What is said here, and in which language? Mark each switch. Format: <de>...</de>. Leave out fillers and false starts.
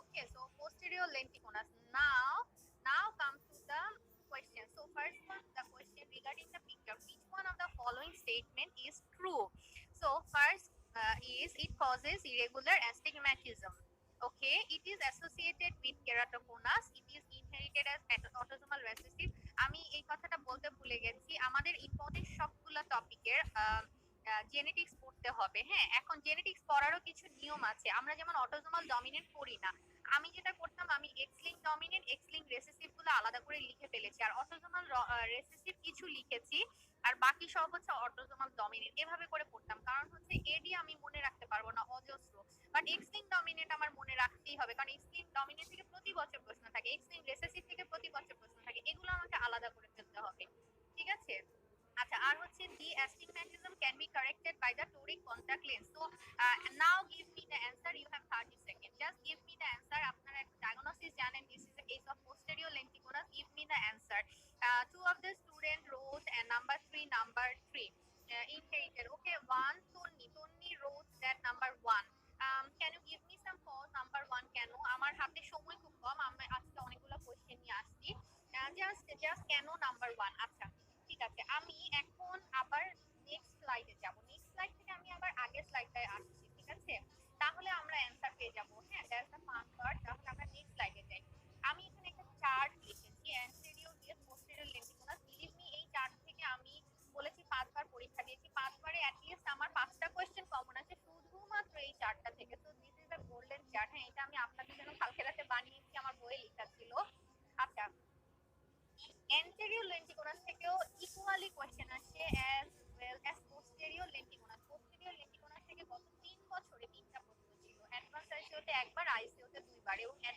<en>Okay, so posterior lenticonus. Now come to the question. So first one, the question regarding the picture, which one of the following statement is true? So first is it causes irregular astigmatism. Okay, it is associated with keratoconus. It is inherited as autosomal recessive.</en> <bn>আমি এই কথাটা বলতে ভুলে গেছি, আমাদের important সবগুলা টপিকের genetics পড়তে হবে। হ্যাঁ, এখন জেনেটিক্স পড়ারও কিছু নিয়ম আছে। আমরা যেমন অটোজোমাল ডমিনেন্ট পড়ি না, আমি যেটা করতাম আমি x link dominant, x link recessive গুলো আলাদা করে লিখে ফেলেছি, আর অটোজোমাল রেসেসিভ কিছু লিখেছি, আর বাকি সব হচ্ছে অটোজোমাল ডমিনেন্ট। এভাবে করে পড়তাম, কারণ হচ্ছে এডি আমি মনে রাখতে পারবো না অজস্র, বাট এক্স লিঙ্ক ডমিনেন্ট আমার মনে রাখতেই হবে, কারণ এক্স লিঙ্ক ডমিনেন্ট থেকে প্রতি বছর প্রশ্ন থাকে, এক্স লিঙ্ক রেসেসিভ থেকে প্রতি বছর প্রশ্ন থাকে, এগুলো আমাকে আলাদা করে ফেলতে হবে। ঠিক আছে, আচ্ছা, আর হচ্ছে</bn> <en>the astigmatism can be corrected by the toric contact lens. So now give me the answer, you have 30 seconds, just give me the answer.</en> <bn>আপনারা একটা diagnosis জানেন,</bn> <en>this is the case of posterior lenticonus, give me the answer. Two of the student wrote number 3, number 3 inherited. Okay, one Tonni wrote that number 1. Can you give me some pause, number 1 কেন?</en> <bn>আমার হাতে সময় খুব কম, আমি আজকে অনেকগুলো question নিয়ে আসছি, জাস্ট কেন নাম্বার 1। আচ্ছা, ঠিক আছে, আমি এখন আবার নেক্সট স্লাইডে যাব, নেক্সট স্লাইড থেকে আমি আবার আগের স্লাইডটায় আসছি। ঠিক আছে, তাহলে আমরা অ্যানসার পেয়ে যাব। হ্যাঁ,</bn> <en>That's the fun part.</en> <bn>তাহলে আমরা নেক্সট স্লাইডে যাই। আমি এখানে একটা চার্ট লিখেছি, অ্যান্টেরিয়র দিয়ে পোস্টেরিয়র লেন্টিকুলাস। বিলিভ মি, এই চার্ট থেকে আমি বলেছি 5বার পরীক্ষা দিয়েছি, 5বারে অ্যাটলিস্ট আমার 5টা কোশ্চেন কমন আছে শুধুমাত্র এই চার্টটা থেকে। তো</bn> <en>This is the golden chart.</en> <bn>হ্যাঁ, এটা আমি আপনাদের জন্য কালকে রাতে বানিয়েছি, আমার বইয়ে লেখা ছিল। আচ্ছা, anterior lenticonus থেকেও ইকুয়ালি কোশ্চেন আসে</bn> <en>as well as posterior lenticonus।</en> <bn>posterior lenticonus থেকে গত 3 বছরে 3টা প্রশ্ন ছিল, অ্যাডভান্স আইসিইউতে একবার, আইসিইউতে 2বার, এবং</bn>